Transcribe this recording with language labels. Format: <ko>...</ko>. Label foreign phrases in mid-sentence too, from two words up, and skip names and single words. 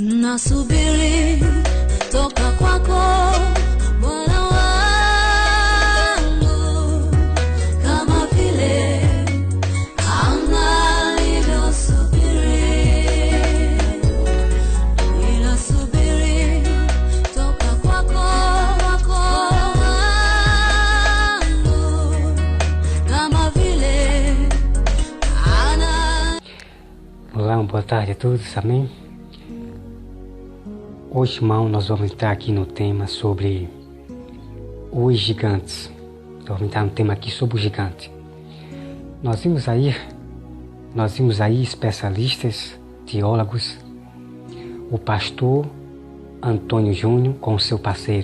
<sw>ninasubiri toka kwako Bwana wangu, kama vile anga lilivyosubiri. Ninasubiri toka kwako wangu, kama vile ana.</sw> <pt>Olá, boa tarde a todos, amém? Hoje, irmão, nós vamos entrar aqui no tema sobre os gigantes. Vamos entrar no tema aqui sobre o gigante. Nós vimos aí especialistas, teólogos, o pastor Antônio Júnior com o seu parceiro.</pt>